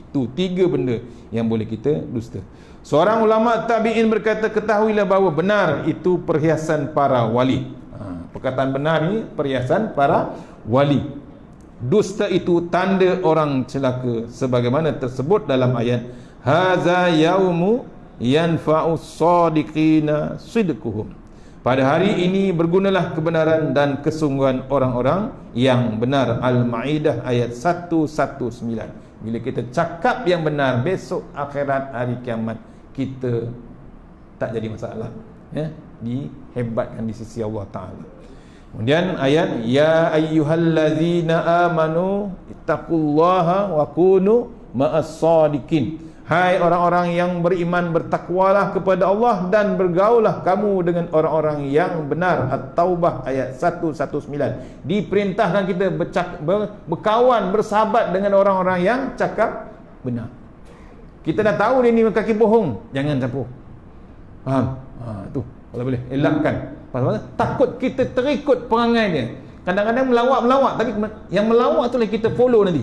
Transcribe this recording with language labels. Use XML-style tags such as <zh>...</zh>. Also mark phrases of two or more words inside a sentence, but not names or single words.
<ms>Tu 3 benda yang boleh kita dusta. Seorang ulama tabi'in berkata, ketahuilah bahawa benar itu perhiasan para wali. Perkataan benar ni perhiasan para wali. Dusta itu tanda orang celaka, sebagaimana tersebut dalam ayat</ms> <ar>هذا يوم ينفع الصادقين صدقهم.</ar> <ms>Pada hari ini bergunalah kebenaran dan kesungguhan orang-orang yang benar. Al-Maidah ayat 119. Bila kita cakap yang benar, besok akhirat hari kiamat kita tak jadi masalah, dihebatkan di sisi Allah Ta'ala. Kemudian ayat</ms> <ar>يا أيها الذين آمنوا اتقوا الله وكونوا مع الصادقين.</ar> <ms>Hai orang-orang yang beriman, bertakwalah kepada Allah dan bergaullah kamu dengan orang-orang yang benar. At-Taubah ayat 119. Diperintahkan kita berkawan, bersahabat dengan orang-orang yang cakap benar. Kita dah tahu dia ni kaki bohong, jangan campur. Faham? Tu kalau boleh elakkan. Pasal takut kita terikut perangai dia. Kadang-kadang melawak, tapi yang melawak tu lah kita follow nanti.</ms>